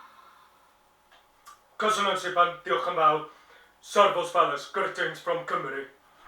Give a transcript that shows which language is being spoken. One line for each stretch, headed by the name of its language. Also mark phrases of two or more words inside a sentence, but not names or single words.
Hungarian: Köszönöm szépen,
Welsh: Diolch yn fawr.
English: Servos Fellas, greetings from Cymru.